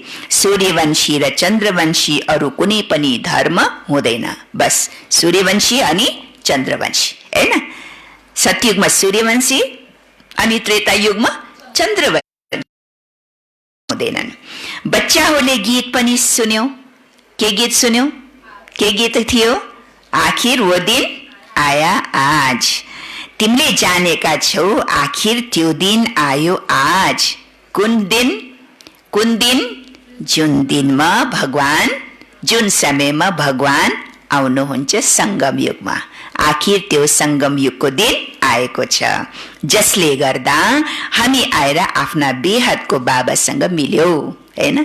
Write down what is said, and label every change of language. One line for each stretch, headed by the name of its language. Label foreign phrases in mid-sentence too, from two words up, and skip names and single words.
Nepali: सूर्यवंशी र चन्द्रवंशी अरू कुनै पनि धर्म हुँदैन, बस सूर्यवंशी अनि चन्द्रवंशी, हैन? सतयुगमा सूर्यवंशी अनि त्रेता युगमा चन्द्रवंशी हुँदैनन्। बच्चाहरूले गीत पनि सुन्यो। के गीत सुन्यो? के गीत थियो?
Hindi: आखिर वो दिन आया आज।
Nepali: तिमीले जानेका छौ आखिर त्यो दिन आयो आज। कुन दिन? कुन दिन? जुन दिनमा भगवान, जुन समयमा भगवान आउनुहुन्छ संगम युगमा। आखिर त्यो संगम युगको दिन आएको छ, जसले गर्दा हामी आएर आफ्ना बेहदको बाबासँग मिल्यौ, हैन?